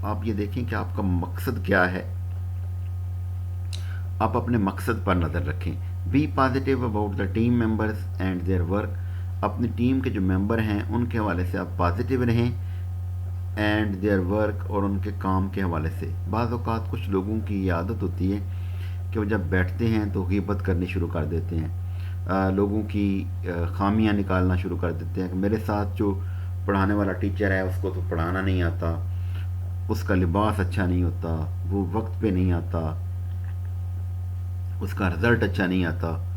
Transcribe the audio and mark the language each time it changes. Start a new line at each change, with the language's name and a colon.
Urdu: آپ یہ دیکھیں کہ آپ کا مقصد کیا ہے، آپ اپنے مقصد پر نظر رکھیں.
English: Be positive about the team members and their work.
Urdu: اپنی ٹیم کے جو ممبر ہیں ان کے حوالے سے آپ پازیٹیو رہیں،
English: and their work,
Urdu: اور ان کے کام کے حوالے سے. بعض اوقات کچھ لوگوں کی یہ عادت ہوتی ہے کہ وہ جب بیٹھتے ہیں تو غیبت کرنی شروع کر دیتے ہیں، لوگوں کی خامیاں نکالنا شروع کر دیتے ہیں کہ میرے ساتھ جو پڑھانے والا ٹیچر ہے اس کو تو پڑھانا نہیں آتا، اس کا لباس اچھا نہیں ہوتا، وہ وقت پہ نہیں آتا، اس کا رزلٹ اچھا نہیں آتا.